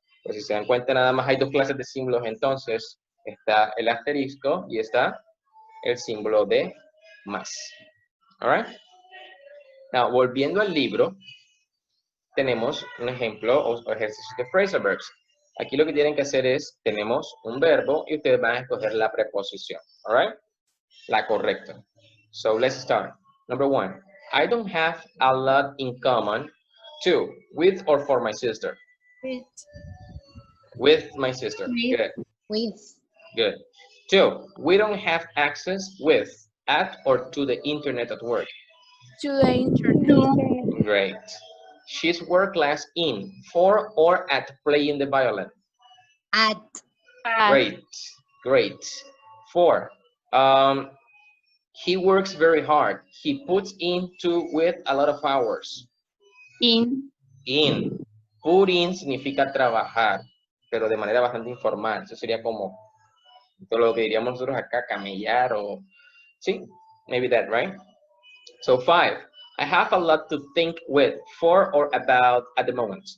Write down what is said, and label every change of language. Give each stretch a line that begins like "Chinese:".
Spanish: Pues si se dan cuenta, nada más hay dos clases de símbolos, entonces está el asterisco y está el símbolo de más.
English: All right? Now,
Spanish: volviendo al libro, tenemos un ejemplo o ejercicio de phrasal verbs. Aquí lo que tienen que hacer es, tenemos un verbo y ustedes van a escoger la preposición,
English: all right?
Spanish: La correcta.
English: So, let's start. Number 1. I don't have a lot in common. 2. With or for my sister? With my sister. Good. Good. 2. We don't have access with, at, or to the internet at work. To the internet. Great. She's world class in, for, or at playing the violin. At. Great. Great. 4. He works very hard. He puts into with a lot of hours. In. In.
Spanish: Put in significa trabajar, pero de manera bastante informal. Eso sería como todo lo que diríamos nosotros acá, camellar o... Sí,
English: maybe that, right? So 5. I have a lot to think with, for, or about at the moment.